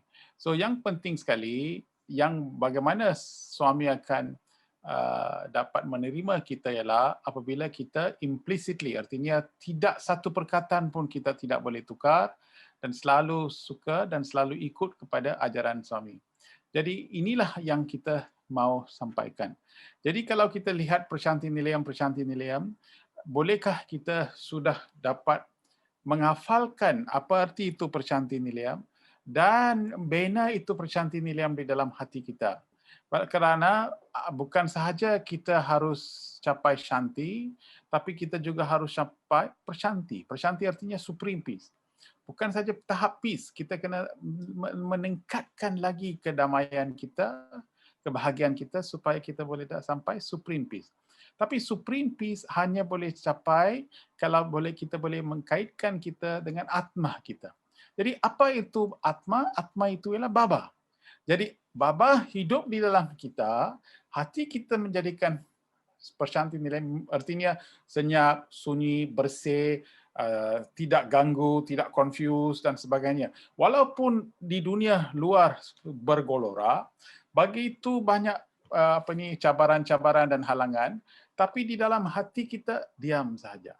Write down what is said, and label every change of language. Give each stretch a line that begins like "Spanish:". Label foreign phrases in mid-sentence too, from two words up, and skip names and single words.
Malay: So yang penting sekali, yang bagaimana suami akan dapat menerima kita ialah apabila kita implicitly, artinya tidak satu perkataan pun kita tidak boleh tukar dan selalu suka dan selalu ikut kepada ajaran suami. Jadi inilah yang kita mau sampaikan. Jadi kalau kita lihat Prashanti Nilayam, bolehkah kita sudah dapat menghafalkan apa arti itu Prashanti Nilayam dan bina itu Prashanti Nilayam di dalam hati kita. Kerana bukan sahaja kita harus capai shanti, tapi kita juga harus capai Prashanti. Prashanti artinya
English: supreme peace.
Malay: Bukan saja tahap peace, kita kena meningkatkan lagi kedamaian kita, kebahagiaan kita supaya kita boleh sampai
English: supreme peace.
Malay: Tapi
English: supreme peace
Malay: hanya boleh capai kalau kita boleh mengkaitkan kita dengan atma kita. Jadi apa itu atma? Atma itu ialah Baba. Jadi Baba hidup di dalam kita, hati kita menjadikan Prashanti Nilayam, artinya senyap, sunyi, bersih, tidak ganggu, tidak confuse dan sebagainya. Walaupun di dunia luar bergelora, begitu banyak cabaran-cabaran dan halangan, tapi di dalam hati kita diam saja.